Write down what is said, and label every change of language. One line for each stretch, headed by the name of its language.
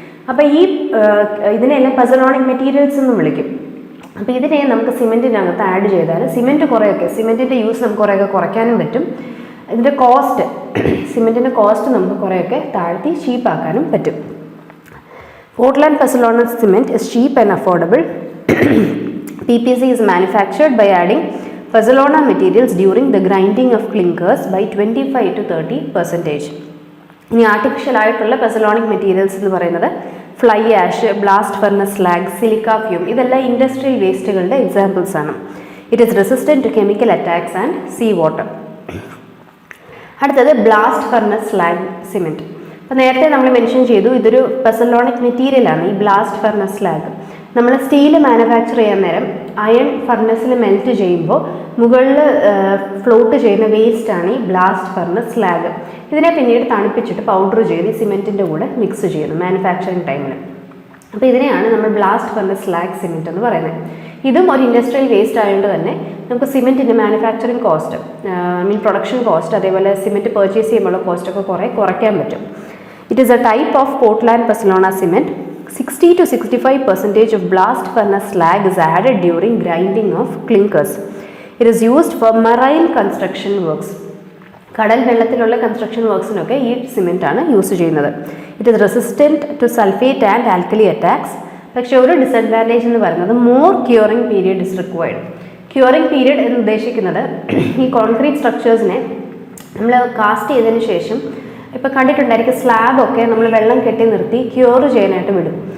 Malayalam: അപ്പോൾ ഈ ഇതിനെല്ലാം പസലോണിക് മെറ്റീരിയൽസ് എന്ന് വിളിക്കും. അപ്പോൾ ഇതിനെ നമുക്ക് സിമെൻറ്റിനകത്ത് ആഡ് ചെയ്താൽ സിമെൻറ്റിൻ്റെ യൂസ് നമുക്ക് കുറേയൊക്കെ കുറയ്ക്കാനും പറ്റും. ഇതിൻ്റെ കോസ്റ്റ്, സിമെൻറ്റിൻ്റെ കോസ്റ്റ് നമുക്ക് കുറേയൊക്കെ താഴ്ത്തി ചീപ്പാക്കാനും പറ്റും.
English: Portland pozzolana cement is cheap and affordable. PPC is manufactured by adding Pozzolana materials during the grinding of clinkers by 25 to 30%.
Malayalam: ഇനി ആർട്ടിഫിഷ്യൽ ആയിട്ടുള്ള പെസലോണിക് മെറ്റീരിയൽസ് എന്ന് പറയുന്നത് fly ash, blast furnace slag, silica fume, ഇതെല്ലാം industrial വേസ്റ്റുകളുടെ examples ആണ്.
English: It is resistant to chemical attacks and sea water.
Malayalam: അടുത്തത് blast furnace slag cement. അപ്പോൾ നേരത്തെ നമ്മൾ മെൻഷൻ ചെയ്തു ഇതൊരു പെസലോണിക് മെറ്റീരിയലാണ് ഈ ബ്ലാസ്റ്റ് ഫർണസ് സ്ലാഗ്. നമ്മൾ സ്റ്റീൽ മാനുഫാക്ചർ ചെയ്യാൻ നേരം അയൺ ഫർണസിൽ മെൽറ്റ് ചെയ്യുമ്പോൾ മുകളിൽ ഫ്ലോട്ട് ചെയ്യുന്ന വേസ്റ്റാണ് ഈ ബ്ലാസ്റ്റ് ഫർണസ് സ്ലാഗ്. ഇതിനെ പിന്നീട് തണുപ്പിച്ചിട്ട് പൗഡർ ചെയ്ത് ഈ സിമെൻറ്റിൻ്റെ കൂടെ മിക്സ് ചെയ്യുന്നു മാനുഫാക്ചറിങ് ടൈമിൽ. അപ്പോൾ ഇതിനെയാണ് നമ്മൾ ബ്ലാസ്റ്റ് ഫർണസ് സ്ലാഗ് സിമെൻറ്റ് എന്ന് പറയുന്നത്. ഇതും ഒരു ഇൻഡസ്ട്രിയൽ വേസ്റ്റ് ആയതുകൊണ്ട് തന്നെ നമുക്ക് സിമെൻറ്റിൻ്റെ മാനുഫാക്ചറിങ് കോസ്റ്റ്, പ്രൊഡക്ഷൻ കോസ്റ്റ്, അതേപോലെ സിമെൻറ്റ് പർച്ചേസ് ചെയ്യുമ്പോൾ കോസ്റ്റൊക്കെ കുറയ്ക്കാൻ പറ്റും.
English: It is a type of Portland pozzolana cement. 60 to 65% of blast furnace slag is added during grinding of clinkers. It is used for marine construction works.
Malayalam: കടൽ വെള്ളത്തിലുള്ള construction വർക്ക്സിനൊക്കെ ഈ cement ആണ് use ചെയ്യുന്നത്.
English: It is resistant to sulphate and alkali attacks.
Malayalam: പക്ഷേ ഒരു disadvantage എന്ന് പറയുന്നത്
English: More curing period is required.
Malayalam: Curing period എന്ന് ഉദ്ദേശിക്കുന്നത് ഈ കോൺക്രീറ്റ് സ്ട്രക്ചേഴ്സിനെ നമ്മൾ കാസ്റ്റ് ചെയ്തതിന് ശേഷം ഇപ്പോൾ കണ്ടിട്ടുണ്ടായിരിക്കും സ്ലാബൊക്കെ നമ്മൾ വെള്ളം കെട്ടി നിർത്തി ക്യൂർ ചെയ്യാനായിട്ട് വിടും.